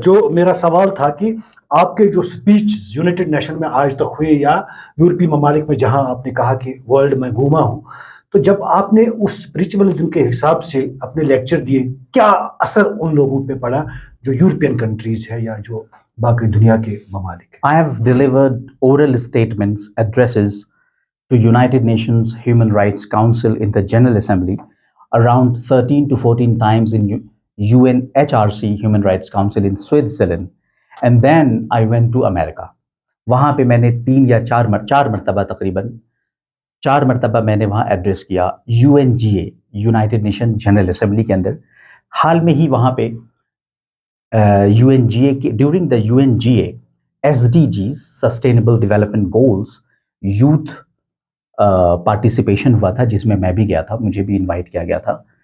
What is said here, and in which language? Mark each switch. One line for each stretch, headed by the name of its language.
Urdu: جو میرا سوال تھا کہ آپ کے جو سپیچ یونائٹڈ نیشن میں آج تک ہوئے یا یورپی ممالک میں جہاں آپ نے کہا کہ ورلڈ میں گھوما ہوں، تو جب آپ نے اس اسپرچولیزم کے حساب سے اپنے لیکچر دیے، کیا اثر ان لوگوں پہ پڑا جو یورپین کنٹریز ہے یا جو باقی دنیا کے ممالک ہیں؟
English: I have delivered oral statements, addresses to United Nations Human Rights Council in the General Assembly around 13 to 14 times in UNHRC Human Rights Council in Switzerland, and then I went to America.
Urdu: وہاں پہ میں نے 3 یا 4 مرتبہ تقریباً 4 مرتبہ میں نے وہاں ایڈریس کیا UNGA United nation general assembly کے اندر. حال میں ہی وہاں پہ UNGA کے during the UNGA SDGs sustainable development goals youth participation ہوا تھا، جس میں بھی گیا تھا، مجھے بھی انوائٹ کیا گیا تھا.